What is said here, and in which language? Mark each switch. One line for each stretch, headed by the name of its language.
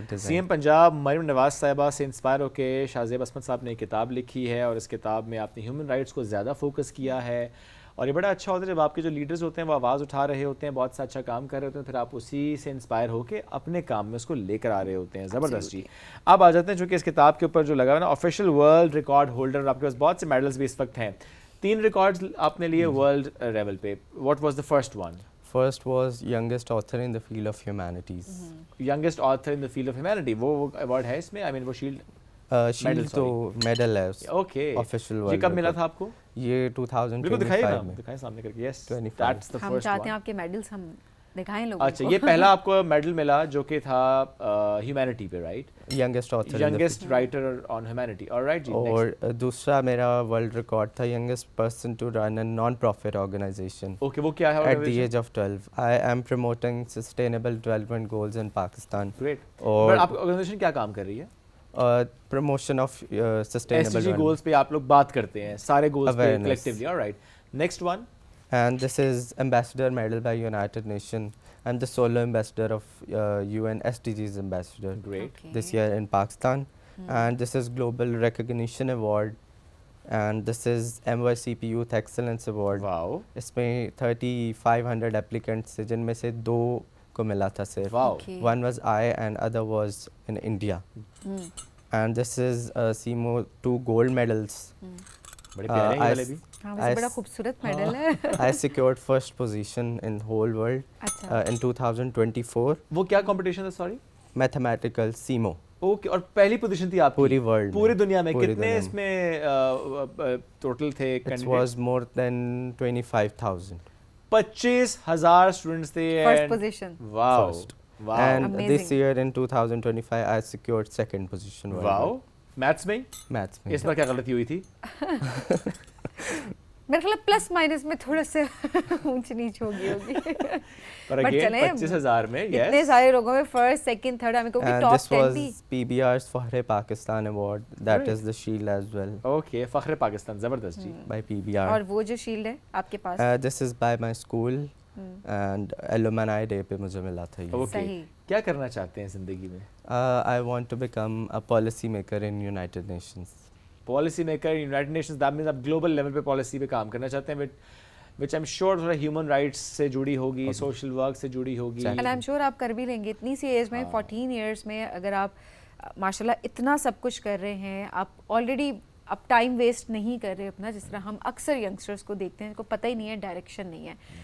Urdu: CM Punjab Maryam Nawaz صاحبہ سے inspire ہو کے شاہ زیب عصمت صاحب نے ایک کتاب لکھی ہے, اور اس کتاب میں آپ نے ہیومن رائٹس کو زیادہ فوکس کیا ہے, اور یہ بڑا اچھا ہوتا ہے جب آپ کے جو لیڈرز ہوتے ہیں وہ آواز اٹھا رہے ہوتے ہیں, بہت سا اچھا کام کر رہے ہوتے ہیں, پھر آپ اسی سے انسپائر ہو کے اپنے کام میں اس کو لے کر آ رہے ہوتے ہیں. زبردست جی. اب آ جاتے ہیں, چونکہ اس کتاب کے اوپر جو لگا ہوا نا آفیشیل ورلڈ ریکارڈ ہولڈر, آپ کے پاس بہت سے میڈلز بھی اس وقت ہیں, 3 ریکارڈز آپ نے لیے ورلڈ لیول پہ.
English: What was the first one? First was youngest author in the field of humanities. Youngest author in the field of humanity,
Urdu: وہ award ہے اس میں,
English: I mean
Urdu: وہ شیلڈ شیلڈ تو میڈل ہے. اوکے,
English: official
Urdu: یہ کب ملا تھا آپ کو؟ یہ 2025 بالکل دکھائیں سامنے کر کے.
English: Yes, that's the first one.
Urdu: ہم چاہتے ہیں آپ کے میڈلز ہم دکھائیں لوگوں کو. اچھا, یہ پہلا آپ کو میڈل ملا جو کہ تھا ہیومینٹی پہ, right?
English: Youngest author, youngest writer on humanity. Alright جی.
Urdu: اور دوسرا میرا
English: World record تھا youngest person to run a non profit organization.
Urdu: Okay, وہ کیا ہے؟
English: At the age of 12 I am promoting sustainable development goals in Pakistan. Great.
Urdu: اور آپ کی آرگنائزیشن کیا کام کر رہی ہے؟
English: promotion of sustainable
Urdu: SDG goals پہ آپ لوگ بات کرتے ہیں, سارے گولز پہ collectively.
English: Alright, next one. And this is Ambassador Medal by United Nations. I'm the solo ambassador of UN SDGs ambassador. Great. This year in Pakistan. And this is Global Recognition Award. And this is MYCP Youth Excellence Award. Wow.
Urdu: اس میں 3500 applicants تھے جن میں سے 2 کو ملا تھا صرف.
English: Wow. One was I and other was in India. And this is CMO 2 gold medals.
Urdu: بڑے پیارے ہیں والے بھی. بڑا خوبصورت میڈل ہے.
English: I secured first position in whole world in 2024.
Urdu: وہ کیا کمپٹیشن تھا؟ Sorry,
English: Mathematical CMO.
Urdu: اوکے, اور پہلی پوزیشن تھی آپ پوری ورلڈ, پوری دنیا میں. کتنے اس میں ٹوٹل تھے
English: Candidate? It was more than 25,000.
Urdu: 25,000 students تھے.
English: First position. Wow. And this year in 2025 I secured second position.
Urdu: Wow. Maths میں؟ میتھس میں. اس بار کیا غلطی ہوئی تھی؟ میرے خیال پلس مائنس میں تھوڑا سا اونچ نیچ ہوگی. پر اگین 25,000 میں اتنے سارے لوگوں میں فرسٹ سیکنڈ تھرڈ ہمیں کیونکہ ٹاپ 10 تھی.
English: PBR's فخر Pakistan award, that is the shield as well.
Urdu: Okay, فخر پاکستان. زبردست جی.
English: by PBR.
Urdu: اور وہ جو شیلڈ ہے آپ کے پاس؟
English: This is by my school and alumni day
Urdu: پہ مجھے ملا تھا یہ. اوکے, کیا کرنا چاہتے ہیں زندگی میں؟
English: I want to become a policy maker in United Nations.
Urdu: Policy maker United nations,
English: that means
Urdu: آپ گلوبل لیول پہ پالیسی پہ کام کرنا چاہتے ہیں. بٹ
English: which I'm sure
Urdu: تھوڑا human rights سے جڑی ہوگی, social work سے جڑی ہوگی.
English: And I'm sure
Urdu: آپ کر بھی لیں گے اتنی سی ایج میں, 14 ایئرس میں اگر آپ ماشاء اللہ اتنا سب کچھ کر رہے ہیں, آپ آلریڈی اب ٹائم ویسٹ نہیں کر رہے اپنا, جس طرح ہم اکثر ینگسٹرس کو دیکھتے ہیں جن کو پتہ ہی نہیں ہے, ڈائریکشن نہیں ہے.